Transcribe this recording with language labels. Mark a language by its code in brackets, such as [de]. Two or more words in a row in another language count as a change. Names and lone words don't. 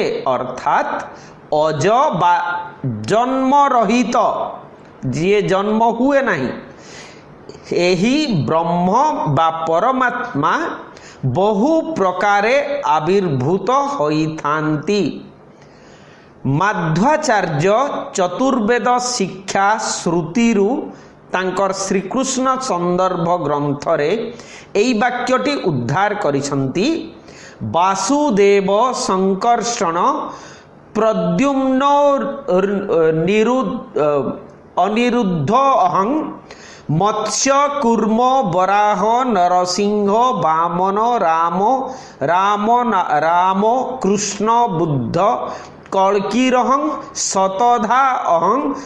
[or] ଅର୍ଥାତ୍ ଅଜ ବା ଜନ୍ମ ରହିତ ଯିଏ ଜନ୍ମ ହୁଏ ନାହିଁ ଏହି ବ୍ରହ୍ମ ବା ପରମାତ୍ମା ବହୁ ପ୍ରକାରେ ଆବିର୍ଭୂତ ହୋଇଥାନ୍ତି। ମାଧ୍ୱାଚାର୍ଯ୍ୟ ଚତୁର୍ବେଦ ଶିଖା ଶ୍ରୁତିରୁ ତାଙ୍କର ଶ୍ରୀକୃଷ୍ଣ ସନ୍ଦର୍ଭ ଗ୍ରନ୍ଥ ରେ ଏଇ ବାକ୍ୟଟି ଉଦ୍ଧାର କରିଛନ୍ତି। [sa] वासुदेव संकर्षण प्रद्युम्न अनिरुद्ध अहं मत्स्य कूर्म वराह नरसिंह वामन राम कृष्ण बुद्ध कल्कीरहं शतधा अहं